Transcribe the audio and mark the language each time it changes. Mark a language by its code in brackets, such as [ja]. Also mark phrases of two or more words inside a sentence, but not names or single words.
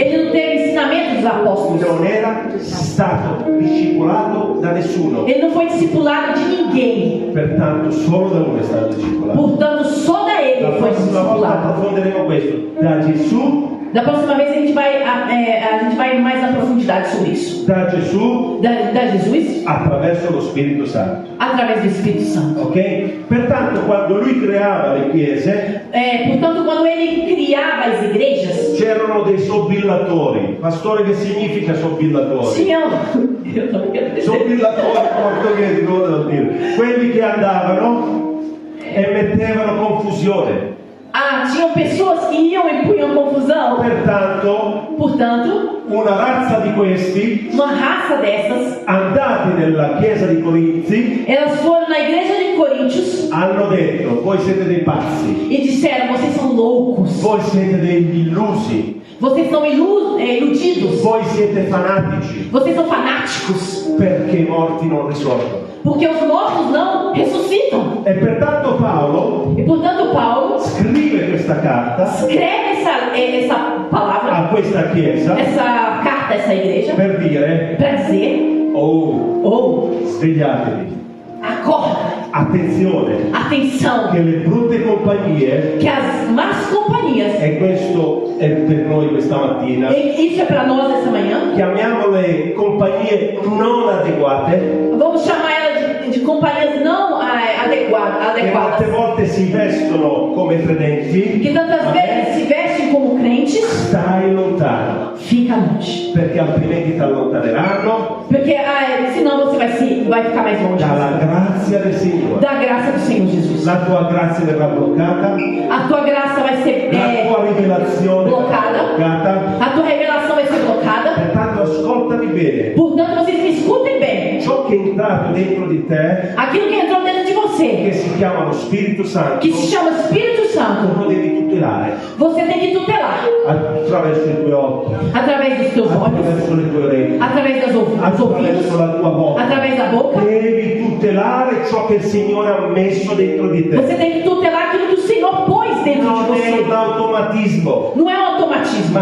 [pt] ele não teve ensinamento dos apóstolos, [it] non era stato discepolato da nessuno, [pt] ele não foi discipulado de ninguém, [it] pertanto solo da lui è stato discepolato. [pt] portanto só da ele [it] La [pt] foi [it] prossima volta [pt] discipulado. [it] approfondiremo questo, da Gesù, [pt] Da próxima vez a gente vai mais na profundidade sobre isso. [it] da Gesù [pt] Da Jesus [it] attraverso lo Spirito Santo. [pt] através do Espírito Santo. Ok? [it] Pertanto quando lui creava le chiese [pt] Portanto, quando ele criava as igrejas, [it] c'erano dei sobillatori. Pastore, che significa sobillatori? [pt] tinham. Eu também quero dizer. [it] Sobillatori portoghesi, come devo dire? Quelli che andavano e mettevano confusione. [pt] Tinham pessoas que iam e punham confusão. [it] Pertanto, [pt] Portanto, [it] una razza di questi, [pt] uma raça dessas, [it] andati nella chiesa di Corinzi, [pt] elas foram na igreja de Coríntios [it] hanno detto: voi siete dei pazzi, [pt] e disseram: vocês são loucos, [it] voi siete degli illusi, [pt] vocês são iludidos, [it] voi siete fanatici, [pt] vocês são fanáticos, [it] perché i morti non risorgono. [pt] porque os mortos não ressuscitam. [it] E pertanto Paolo [pt] E portanto, Paulo [it] scrive questa carta [pt] escreve essa palavra, [it] a questa chiesa [pt] essa carta a essa igreja, [it] per dire: [pt] para dizer: [it] oh, svegliatevi, [pt] acorda, [it] attenzione, [pt] atenção, [it] che le brutte compagnie, [pt] que as más companhias, [it] e questo è per noi questa mattina, [pt] e isso é para nós essa manhã, [it] chiamiamole compagnie non adeguate, [pt] vamos chamar ela de companhias não [it] che molte [pt] adequadas, [it] volte si vestono come credenti, [pt] que tantas vezes se vestem como crentes. [it] stai lontano, [pt] Fica longe, [it] perché altrimenti ti allontaneranno [pt] porque senão você vai ficar mais longe [it] dalla grazia del Signore. [pt] da graça do Senhor Jesus. [it] La tua grazia verrà bloccata, [pt] A tua graça vai ser [it] la tua rivelazione bloccata. verrà bloccata. [pt] A tua revelação vai ser blocada. [it] Pertanto ascoltami bene, [pt] Portanto, vocês me escutem bem. [it] ciò che è entrato dentro di te, [pt] Aquilo que entrou dentro de [it] che [pt] você, [it] si chiama lo Spirito Santo, [pt] que se chama Espírito Santo, [it] lo devi tutelare [pt] você tem que tutelar [it] attraverso i tuoi occhi, [pt] através dos teus olhos, [it] attraverso le tue orecchie, [pt] através dos ouvidos, [it] attraverso la tua bocca. [pt] através da boca. [it] Devi tutelare ciò che il Signore ha messo dentro di te. [pt] Você tem que tutelar aquilo que o Senhor pôs dentro de [it] Non è un [pt] você. [it] automatismo, [pt] Não é um automatismo,